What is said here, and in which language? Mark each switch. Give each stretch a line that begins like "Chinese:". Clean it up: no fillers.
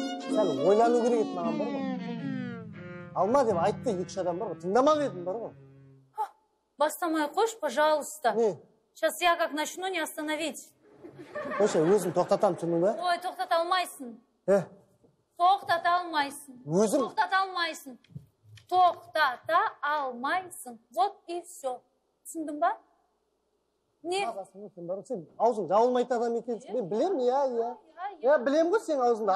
Kazakh: Сәл ойлану керек еді маған бар ғой. Алма деп айтты екі-үш адам бар ғой. Тыңдамақ едім бар ғой. Бастамай қош, пожалуйста. Не?
Russian: Сейчас я как начну, не остановить.
Kazakh: Қойшы, өзім тоқтатам түсіндің ба? Ой, тоқтата алмайсың. Тоқтата алмайсың. Өзім? Тоқтата алмайсың. Тоқтата алмайсың.
Russian: Вот и все.
Kazakh: Түсіндің ба? Не? Сен аузың жабылмайтын адам екенсің. Мен білем, иә. Я білем ғой сен аузыңда.